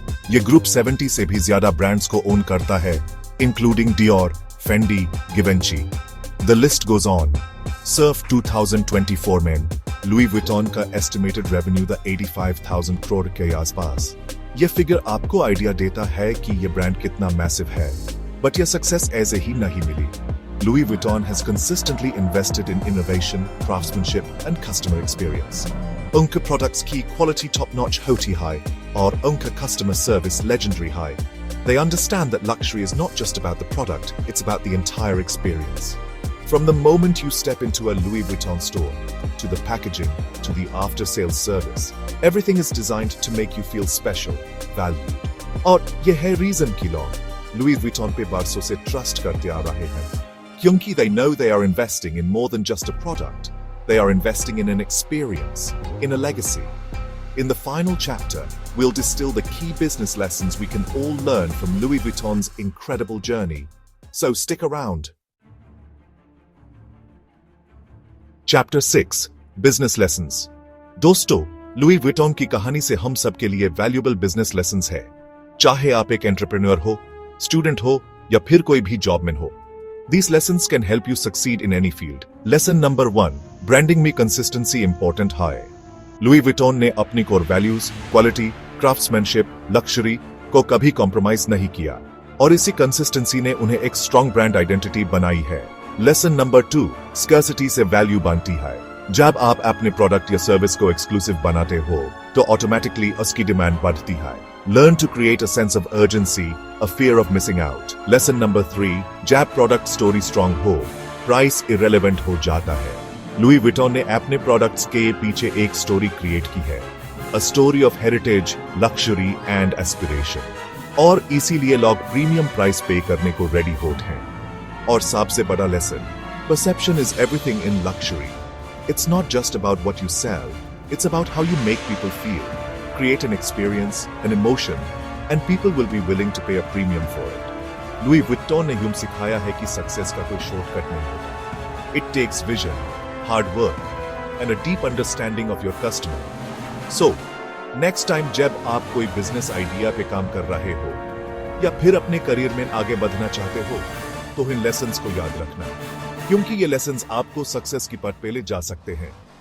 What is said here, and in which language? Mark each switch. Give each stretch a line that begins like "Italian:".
Hindi: ये ग्रुप 70 से भी ज्यादा ब्रांड्स को ओन करता है, including Dior, Fendi, Givenchy.
English: The list goes on.
Hindi: सिर्फ 2024 में लुई विटॉन का एस्टिमेटेड रेवेन्यू द 85,000 करोड़ के आसपास. ये फिगर आपको आइडिया देता है कि ये ब्रांड कितना मैसिव है. बट ये सक्सेस ऐसे ही नहीं मिली.
English: Louis Vuitton has consistently invested in innovation, craftsmanship, and customer experience.
Hindi: उनके products की quality top-notch होती है और उनका customer service legendary high.
English: They understand that luxury is not just about the product, it's about the entire experience. From the moment you step into a Louis Vuitton store, to the packaging, to the after-sales service, everything is designed to make you feel special, valued.
Hindi: और ये है reason कि लोग Louis Vuitton पे बरसों से trust करते आ रहे हैं.
English: Kyunki they know they are investing in more than just a product. They are investing in an experience, in a legacy. In the final chapter, we'll distill the key business lessons we can all learn from Louis Vuitton's incredible journey. So stick around. Chapter 6 Business Lessons.
Hindi: दोस्तों, Louis Vuitton की कहानी से हम सबके लिए valuable business lessons है. चाहे आप एक एंटरप्रेन्योर हो, स्टूडेंट हो या फिर कोई भी जॉब में हो.
English: These lessons can help you succeed in any field. Lesson number 1.
Hindi: Branding में consistency important है. लुई विटॉन ने अपनी core values, quality, craftsmanship, luxury को कभी कॉम्प्रोमाइज नहीं किया और इसी कंसिस्टेंसी ने उन्हें एक स्ट्रॉन्ग ब्रांड आइडेंटिटी बनाई है. Lesson number 2. स्कर्सिटी से वैल्यू बनती है. जब आप अपने प्रोडक्ट या सर्विस को एक्सक्लूसिव बनाते हो तो ऑटोमेटिकली उसकी डिमांड बढ़ती है.
English: Learn to create a sense of urgency, a fear of missing out. Lesson number 3.
Hindi: जब प्रोडक्ट स्टोरी स्ट्रॉन्ग हो, प्राइस इरेलेवेंट हो जाता है. लुई विटॉन ने अपने प्रोडक्ट्स के पीछे एक स्टोरी क्रिएट की है.
English: A story of heritage, luxury and aspiration.
Hindi: और इसीलिए लोग प्रीमियम प्राइस पे करने को रेडी होते हैं. और सबसे बड़ा lesson,
English: perception is everything in luxury. It's not just about what you sell, it's about how you make people feel. Create an experience, an emotion, and people will be willing to pay a premium for it.
Hindi: Louis Vuitton ने यूं सिखाया है कि success का कोई shortcut नहीं होता.
English: It takes vision, hard work, and a deep understanding of your customer.
Hindi: So, next time जब आप कोई बिजनेस आइडिया पे काम कर रहे हो या फिर अपने करियर में आगे बढ़ना चाहते हो, तो इन लेसन्स को याद रखना, क्योंकि ये लेसन्स आपको सक्सेस की पथ पे ले जा सकते हैं.